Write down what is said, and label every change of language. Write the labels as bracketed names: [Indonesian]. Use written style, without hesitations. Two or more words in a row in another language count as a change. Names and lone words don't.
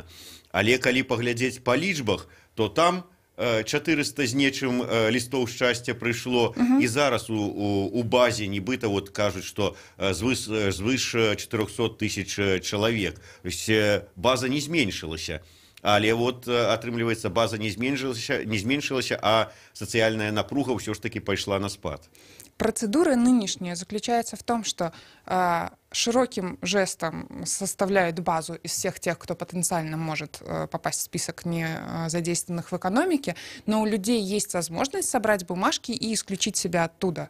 [Belarusian] Але калі паглядзець па лічбах, то там 400 з нечым лістоў шчасця прыйшло, і зараз у базе нібыта вот кажуць, што звыш 400 тысяч чалавек. [Russian] То есть [Belarusian] база не зменшылася. Але вот атрымліваецца, база не зменшылася, а сацыяльная напруга ўсё ж таки пайшла на спад. [Russian] Процедура нынешняя заключается в том, что широким жестом составляют базу из всех тех, кто потенциально может попасть в список незадействованных в экономике, но у людей есть возможность собрать бумажки и исключить себя оттуда.